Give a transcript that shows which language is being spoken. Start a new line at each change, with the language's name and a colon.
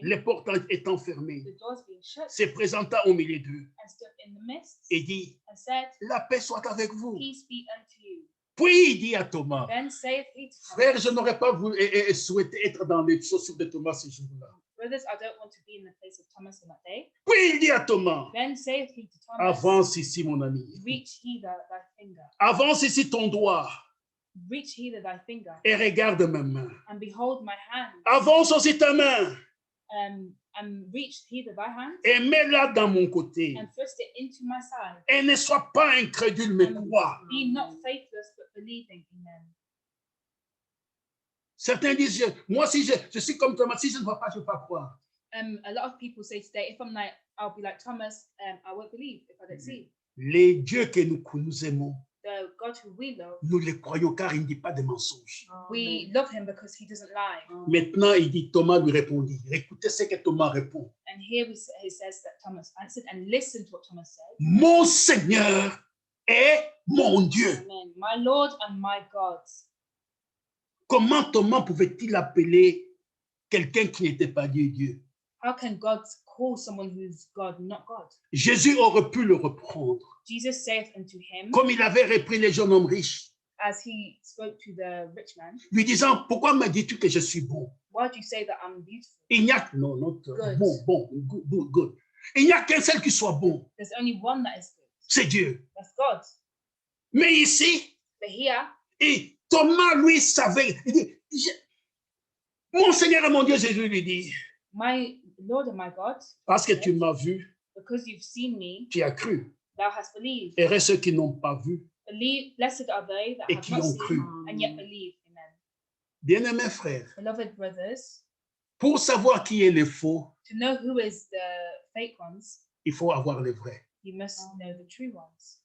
French: les portes étant fermées,
English: the doors being shut,
French: se présenta au milieu d'eux
English: and stood in the midst,
French: et dit,
English: and said,
French: la paix soit avec vous.
English: peace be unto you.
French: Puis il dit à Thomas,
English: Then saith he to
French: frère,
English: Thomas,
French: je n'aurais pas voulu souhaité être dans les chaussures de Thomas ce jour-là.
English: brothers, I don't want to be in the place of Thomas on that day.
French: Puis il dit à Thomas,
English: Then saith he to Thomas,
French: avance ici mon ami.
English: reach hither thy finger,
French: Avance ici ton doigt
English: reach hither thy finger,
French: et regarde ma main.
English: and behold my hand,
French: Avance aussi ta main
English: and reach hither thy hand,
French: et mets-la dans mon côté.
English: and thrust it into my side.
French: Et ne sois pas incrédule, mais crois.
English: Be not faithless, but believing. Amen.
French: Certains disent, moi si je suis comme Thomas, si je ne vois pas, je ne vais pas croire.
English: A lot of people say today, if I'm like, I'll be like Thomas, I won't believe if I don't see.
French: Les dieux que nous aimons,
English: The God who we love,
French: nous les croyons car il ne dit pas de mensonges.
English: we love him because he doesn't lie.
French: Maintenant, il dit, Thomas lui répondit. Écoutez ce que Thomas répond.
English: And here he says that Thomas answered, and listen to what Thomas said.
French: Mon Seigneur et mon Dieu.
English: Amen. My Lord and my God.
French: Comment Thomas pouvait-il appeler quelqu'un qui n'était pas Dieu?
English: How can God call someone who's God, not God?
French: Jésus aurait pu le reprendre,
English: Jesus saith unto him,
French: comme il avait repris les jeunes hommes riches,
English: as he spoke to the rich man,
French: lui disant, pourquoi me dis-tu que je suis bon?
English: why do you say that I'm beautiful?
French: Il n'y a non,
English: not Good. good.
French: Il n'y a qu'un seul qui soit bon,
English: There's only one that is good.
French: c'est Dieu.
English: That's God.
French: Mais ici,
English: But here,
French: et Thomas, lui, savait. Il dit, mon Seigneur et mon Dieu, Jésus lui dit,
English: my Lord and my God,
French: parce que tu m'as vu,
English: because you've seen me,
French: tu as cru.
English: thou hast believed.
French: Et reste ceux qui n'ont pas vu
English: Blessed are they that
French: et
English: have
French: qui
English: not
French: ont
English: seen
French: cru.
English: and yet believe. Amen.
French: Bien-aimés frères,
English: Beloved brothers,
French: pour savoir qui est le faux,
English: to know who is the fake ones,
French: il faut avoir le vrai.
English: you must know the true ones.